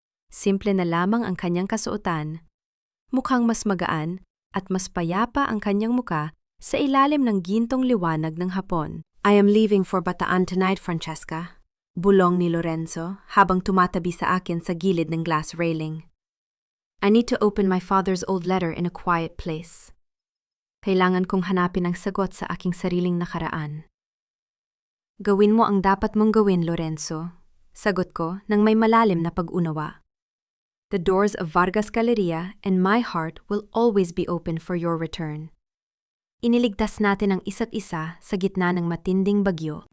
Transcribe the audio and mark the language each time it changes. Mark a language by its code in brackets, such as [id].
[tl] Simple na lamang ang kanyang kasuotan. Mukhang mas magaan at mas payapa ang kanyang muka sa ilalim ng gintong liwanag ng hapon. [en] I am leaving for Bataan tonight, Francesca. [tl] Bulong ni Lorenzo habang tumatabi sa akin sa gilid ng glass railing. [en] I need to open my father's old letter in a quiet place. [tl] Kailangan kong hanapin ang sagot sa aking sariling nakaraan. Gawin mo ang dapat mong gawin, Lorenzo. Sagot ko nang may malalim na pag-unawa. [en] The doors of Vargas Galleria and my heart will always be open for your return. [tl] Iniligtas natin ang isa't isa sa gitna ng matinding bagyo.